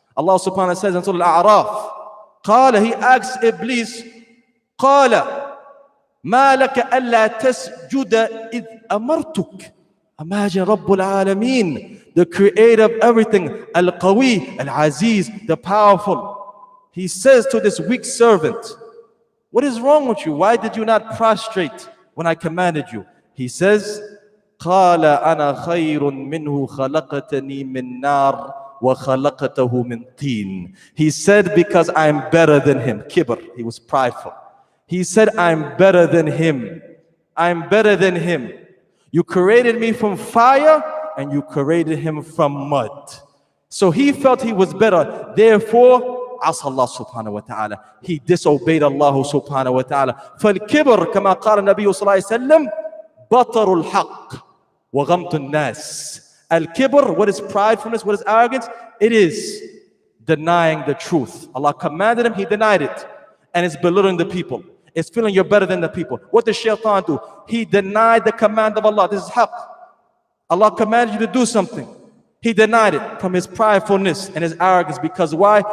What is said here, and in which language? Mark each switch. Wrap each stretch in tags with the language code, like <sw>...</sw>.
<en>Allah subhanahu wa ta'ala says in Surah Al-A'raf, قال, he asks Iblis,</en> <ar>قال ما لك ألا تسجد إذ أمرتك.</ar> <en>Imagine Rabbul Alameen, the creator of everything, Al-Qawi, Al-Aziz, the powerful. He says to this weak servant, what is wrong with you? Why did you not prostrate when I commanded you? He says,</en> <ar>قال أنا خير منه خلقتني من نار وَخَلَقْتَهُ مِنْ طِينٍ.</ar> <en>He said, because I'm better than him. Kibr, he was prideful. He said, I'm better than him. I'm better than him. You created me from fire and you created him from mud. So he felt he was better.</en> <ar>Therefore, عصى الله سبحانه وتعالى.</ar> <en>He disobeyed Allah subhanahu wa ta'ala.</en> <ar>فالكبر كما قال النبي صلى الله عليه وسلم بطر الحق وغمط الناس.</ar> <en>Al-kibr, what is pridefulness, what is arrogance? It is denying the truth. Allah commanded him, he denied it. And it's belittling the people. It's feeling you're better than the people. What did shaitan do? He denied the command of Allah. This is haqq. Allah commanded you to do something. He denied it from his pridefulness and his arrogance. Because why?</en>